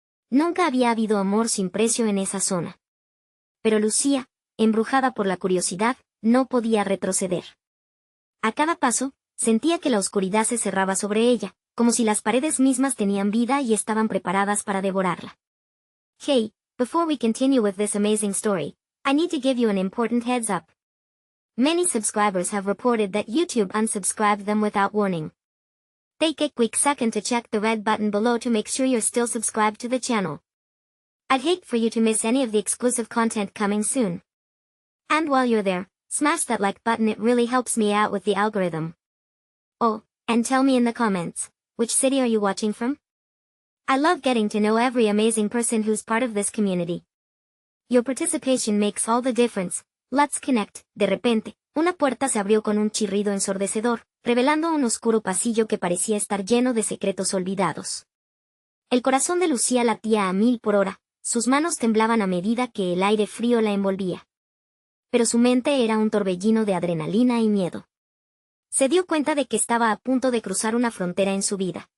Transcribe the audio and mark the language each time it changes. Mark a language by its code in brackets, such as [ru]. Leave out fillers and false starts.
[es] Nunca había habido amor sin precio en esa zona. Pero Lucía, embrujada por la curiosidad, no podía retroceder. A cada paso, sentía que la oscuridad se cerraba sobre ella, como si las paredes mismas tenían vida y estaban preparadas para devorarla. [en] Hey, before we continue with this amazing story, I need to give you an important heads up. Many subscribers have reported that YouTube unsubscribed them without warning. Take a quick second to check the red button below to make sure you're still subscribed to the channel. I'd hate for you to miss any of the exclusive content coming soon. And while you're there, smash that like button, it really helps me out with the algorithm. Oh, and tell me in the comments, which city are you watching from? I love getting to know every amazing person who's part of this community. Your participation makes all the difference. Let's connect. [es] De repente, una puerta se abrió con un chirrido ensordecedor, revelando un oscuro pasillo que parecía estar lleno de secretos olvidados. El corazón de Lucía latía a 1000 por hora, sus manos temblaban a medida que el aire frío la envolvía. Pero su mente era un torbellino de adrenalina y miedo. Se dio cuenta de que estaba a punto de cruzar una frontera en su vida.